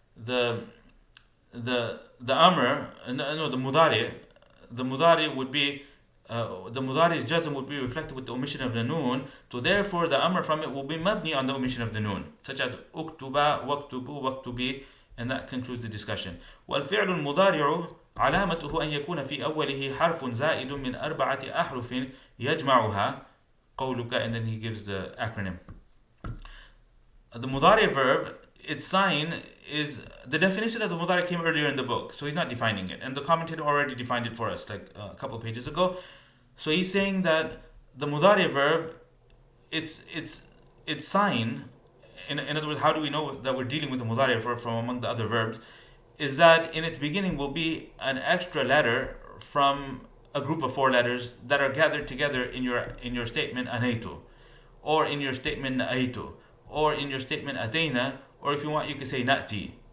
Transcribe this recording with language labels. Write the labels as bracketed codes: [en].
[en] The amr, no, the mudari would be, the mudari's jazm would be reflected with the omission of the noon. So therefore, the amr from it will be mabni on the omission of the noon, such as uktuba, waktubu, waktubi, and that concludes the discussion. [ar] والفعل المضارع علامته أن يكون في أوله حرف زائد من 4 أحرف يجمعها قولك, [en] and then he gives the acronym. The mudari verb, its sign is, the definition of the mudari came earlier in the book, so he's not defining it, and the commentator already defined it for us like a couple of pages ago. So he's saying that the mudari verb, its sign, in other words, how do we know that we're dealing with the mudari verb from among the other verbs, is that in its beginning will be an extra letter from a group of 4 letters that are gathered together in your statement anaitu, or in your statement na'aitu, or in your statement atayna, or if you want you can say na'ti.